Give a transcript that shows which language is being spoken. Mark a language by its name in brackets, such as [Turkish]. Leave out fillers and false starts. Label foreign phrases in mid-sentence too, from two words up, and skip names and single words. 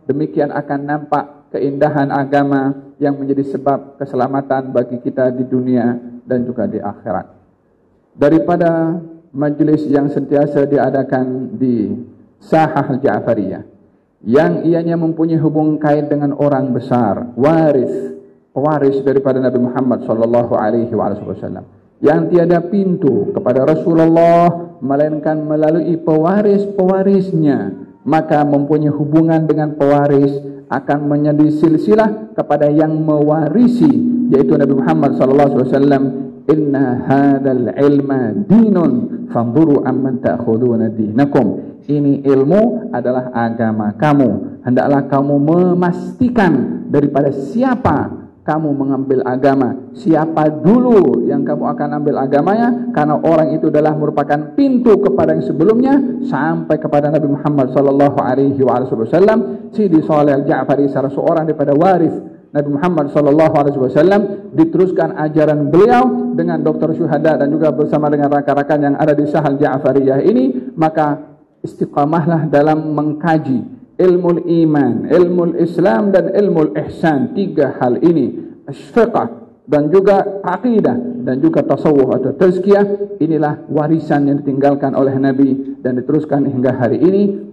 [Malay] Demikian akan nampak keindahan agama yang menjadi sebab keselamatan bagi kita di dunia dan juga di akhirat. Daripada majlis yang sentiasa diadakan di Sahah Al-Ja'fariyah, yang ianya mempunyai hubung kait dengan orang besar, pewaris daripada Nabi Muhammad [Arabic] صلى الله عليه وسلم, [Malay] yang tiada pintu kepada Rasulullah melainkan melalui pewaris-pewarisnya, maka mempunyai hubungan dengan pewaris akan menjadi silsilah kepada yang mewarisi, yaitu Nabi Muhammad [Arabic] صلى الله عليه وسلم. إن هذا العلم دين فانظروا عمن تأخذون دينكم. [Malay] Ini ilmu adalah agama kamu, hendaklah kamu memastikan daripada siapa kamu mengambil agama, siapa dulu yang kamu akan ambil agamanya, karena orang itu adalah merupakan pintu kepada yang sebelumnya sampai kepada Nabi Muhammad [Arabic] صلى الله عليه وسلم. [Malay] Sidi Shalih Al-Ja'fari, salah seorang daripada waris Nabi Muhammad [Arabic] صلى الله عليه وسلم, [Malay] diteruskan ajaran beliau dengan doktor syuhada dan juga bersama dengan rakan-rakan yang ada di Sahal Ja'fariyah ini. Maka istiqamahlah dalam mengkaji ilmu iman, ilmu Islam dan ilmu ihsan. 3 hal ini, fiqh dan juga aqidah dan juga tasawuf atau tazkiyah, inilah warisan yang ditinggalkan oleh Nabi dan diteruskan hingga hari ini.